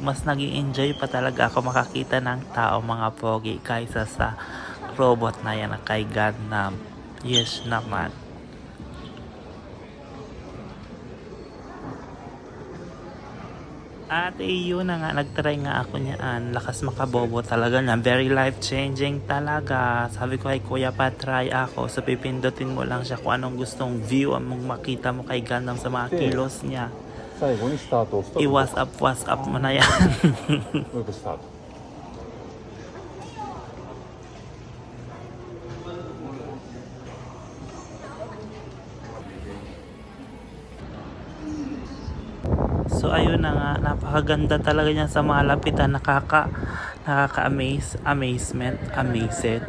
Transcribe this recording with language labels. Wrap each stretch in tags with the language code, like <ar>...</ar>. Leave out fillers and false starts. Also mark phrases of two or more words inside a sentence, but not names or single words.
<tl>Mas nag-enjoy pa talaga ako makakita ng tao mga pogi kaysa sa robot na yan na kay Gundam. Yes naman. At yun na nga, nagtry nga ako niyaan. Lakas makabobo talaga na.</tl> <en>Very life-changing talaga.</en> <tl>Sabi ko ay kuya pa, try ako. So pipindutin mo lang siya kung anong gustong view ang mong makita mo kay Gundam sa mga kilos niya.</tl> <ja>最後にスタートを押すと</ja> <tl>I-WhatsApp mo na yan.</tl> <ja>もう一個スタート</ja> <tl>So ayun na nga, napakaganda talaga niya sa mga lapitan, amazed.</tl>